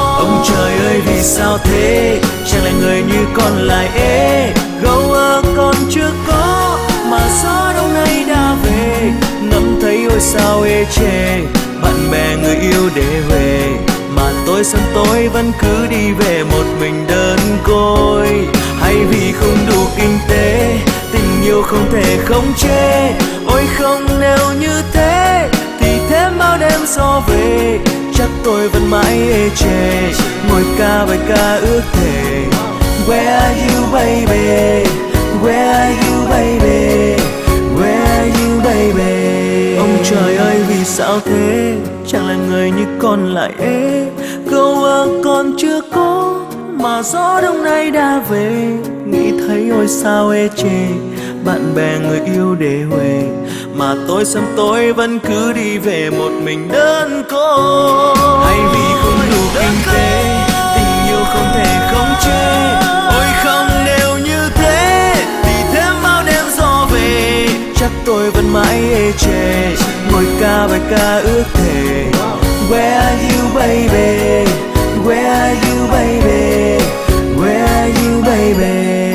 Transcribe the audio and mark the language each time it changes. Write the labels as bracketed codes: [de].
[vi] Ông trời ơi vì sao thế, chẳng là người như con lại ế, gấu ơ con chưa có mà gió đông nay đã về, ngắm thấy ôi sao ê chề, bạn bè người yêu để huề, mà tôi sân tối vẫn cứ đi về một mình đơn côi. Hay vì không đủ kinh tế, tình yêu không thể khống chế, ôi không nếu như thế thì thêm bao đêm gió về, chắc tôi vẫn mãi ê chề, ngồi ca bài ca ước thề. [en] Where are you baby, where are you baby, where are you baby. [vi] Ông trời ơi vì sao thế, chẳng là người như con lại ế, gấu ơ con chưa có mà gió đông nay đã về, nghĩ thấy ôi sao ê chề, bạn bè người yêu để huề, mà tôi sớm tối vẫn cứ đi về một mình đơn côi. Hay vì không đủ kinh tế, tình yêu không thể khống chế, ôi không nếu như thế thì thêm bao đêm gió về, chắc tôi vẫn mãi ê chề, ngồi ca bài ca ước thề. [en] Where are you baby, where are you baby, where are you baby.